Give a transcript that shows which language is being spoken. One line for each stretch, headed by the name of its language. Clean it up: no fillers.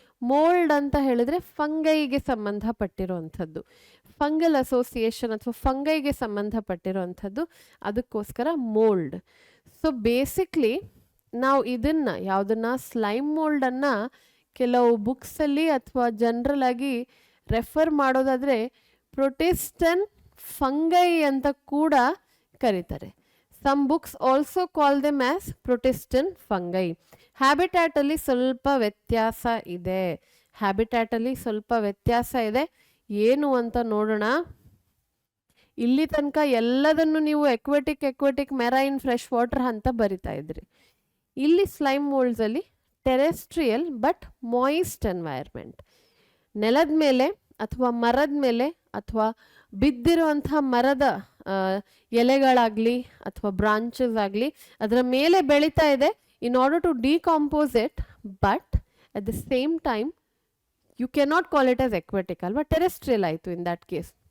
Kannada: Mould ಅಂತ ಹೇಳಿದ್ರೆ ಫಂಗೈಗೆ ಸಂಬಂಧಪಟ್ಟಿರೋ ಅಂಥದ್ದು, ಫಂಗಲ್ ಅಸೋಸಿಯೇಷನ್ ಅಥವಾ ಫಂಗೈಗೆ ಸಂಬಂಧಪಟ್ಟಿರೋ ಅಂಥದ್ದು, ಅದಕ್ಕೋಸ್ಕರ ಮೋಲ್ಡ್. ಸೊ ಬೇಸಿಕ್ಲಿ ನಾವು ಇದನ್ನು ಯಾವುದನ್ನು ಸ್ಲೈಮ್ ಮೋಲ್ಡನ್ನು ಕೆಲವು ಬುಕ್ಸಲ್ಲಿ ಅಥವಾ ಜನರಲ್ ಆಗಿ ರೆಫರ್ ಮಾಡೋದಾದರೆ ಪ್ರೊಟಿಸ್ಟನ್ ಫಂಗೈ ಅಂತ ಕೂಡ ಕರೀತಾರೆ.
English: Some books also call them as Protestant fungi.
Kannada: Habitat ಅಲ್ಲಿ ಸ್ವಲ್ಪ ವ್ಯತ್ಯಾಸ ಇದೆ. ಹ್ಯಾಬಿಟ್ಯಾಟ್ ಅಲ್ಲಿ ಸ್ವಲ್ಪ ವ್ಯತ್ಯಾಸ ಇದೆ. ಏನು ಅಂತ ನೋಡೋಣ. ಇಲ್ಲಿ ತನಕ ಎಲ್ಲದನ್ನು ನೀವು ಎಕ್ವೆಟಿಕ್ ಮೆರೈನ್ ಫ್ರೆಶ್ ವಾಟರ್ ಅಂತ ಬರಿತಾ ಇದ್ರಿ. ಇಲ್ಲಿ ಸ್ಲೈಮ್ ಮೋಲ್ಡ್ಸ್ ಅಲ್ಲಿ
English: terrestrial but moist environment,
Kannada: ನೆಲದ ಮೇಲೆ ಅಥವಾ ಮರದ ಮೇಲೆ ಅಥವಾ ಬಿದ್ದಿರುವಂತಹ ಮರದ ಎಲೆಗಳಾಗ್ಲಿ ಅಥವಾ ಬ್ರಾಂಚಸ್ ಆಗಲಿ ಅದರ ಮೇಲೆ ಬೆಳೀತಾ ಇದೆ
English: in order to decompose it, but at the same time you cannot call it as aquatic
Kannada: ಅಲ್ವಾ, ಟೆರೆಸ್ಟ್ರಿಯಲ್ ಆಯಿತು
English: In that case.